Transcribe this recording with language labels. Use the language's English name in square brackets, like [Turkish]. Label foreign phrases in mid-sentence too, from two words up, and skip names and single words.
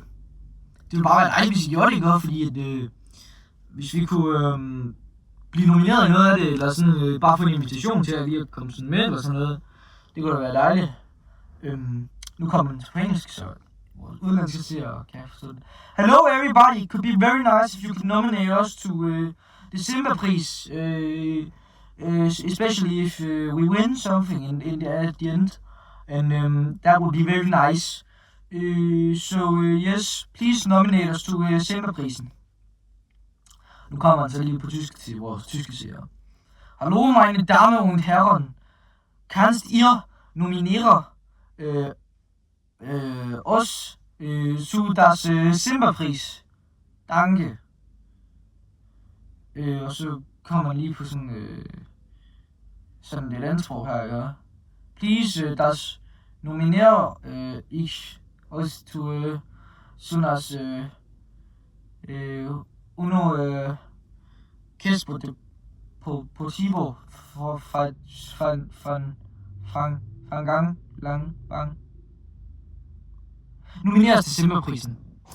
[Danish] Det ville bare være dejligt, hvis I gjorde det, ikke? Fordi at, hvis vi kunne blive nomineret i noget af det, eller sådan bare få en invitation til at lige at komme sådan med, eller sådan noget. Det kunne da være dejligt. Nu kommer den på engelsk, så udenlandske seere kan jeg forstå det. [English] Hello everybody, it could be very nice if you could nominate us to the Simba-pris. Especially if we win something at the end, and that would be very nice. Yes, please nominate us to Simba-prisen. [Danish] Nu kommer han så lige på tysk til vores tyske seere. [German] Hallo meine Damen und Herren, kannst ihr nominieren os zu das Simba-pris? Danke. [Danish] Og så kommer lige på sådan lidt andet sprog her, ja. [English] Please, das nominiere ich os to das uno Kespo Positivo fan gang lang bang. [Danish] Nomineres til Simba-prisen.